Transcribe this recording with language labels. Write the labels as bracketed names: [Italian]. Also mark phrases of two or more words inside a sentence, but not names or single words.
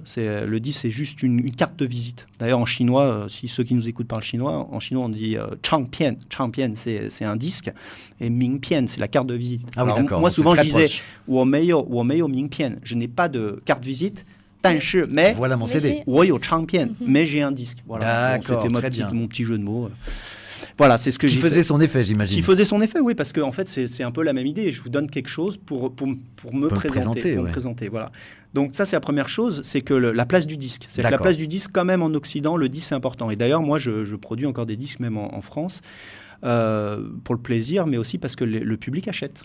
[French] Le disque, c'est juste une carte de visite. D'ailleurs, en chinois, si ceux qui nous écoutent parlent chinois, en chinois, on dit changpian. Changpian, c'est un disque. Et mingpian, c'est la carte de visite. Ah oui, Alors, d'accord. moi, donc souvent, c'est je très disais, proche. [Chinese] 我没有 mingpian. [French] Je n'ai pas de carte visite. [Chinese] 但是, [French] mais Voilà mon Mais CD. j'ai- [Chinese] 我有唱片, [French] mais j'ai un disque. Voilà. D'accord, C'était très bien. mon petit jeu de mots. Voilà, c'est ce que Qui j'ai fait. faisait son effet, j'imagine. Qui faisait son effet, oui, parce que en fait, c'est un peu la même idée. Je vous donne quelque chose pour me présenter. Pour me ouais. présenter, voilà. Donc ça, c'est la première chose, c'est que la place du disque. C'est que la D'accord. place du disque, quand même, en Occident, le disque, c'est important. Et d'ailleurs, moi, je produis encore des disques, même en France, pour le plaisir, mais aussi parce que le public achète.